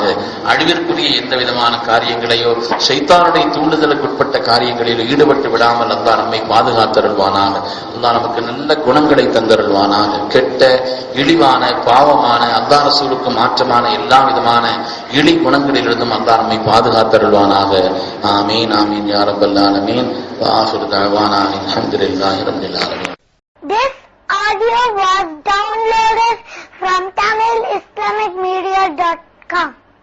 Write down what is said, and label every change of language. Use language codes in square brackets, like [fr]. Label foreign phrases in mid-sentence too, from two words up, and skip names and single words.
[ta] அழிவிற்குரிய எந்த விதமான காரியங்களையோ ஷைத்தானுடைய தூண்டுதலுக்கு உட்பட்ட காரியங்களில் ஈடுபட்டு விடாமல் அல்லாஹ் நம்மை பாதுகாத்தருள்வானாக. அல்லாஹ் நமக்கு நல்ல குணங்களை தந்தருள்வானாக. கெட்ட இழிவான பாவமான அல்லாஹ் ரசூலுக்கு மாற்றமான எல்லா விதமான இழி குணங்களிலிருந்தும் அல்லாஹ் நம்மை பாதுகாத்தருள்வானாக. [ar] آمين آمين يا رب العالمين. وآخر دعوانا الحمد لله رب العالمين. [en] This audio was downloaded from tamilbayan.com.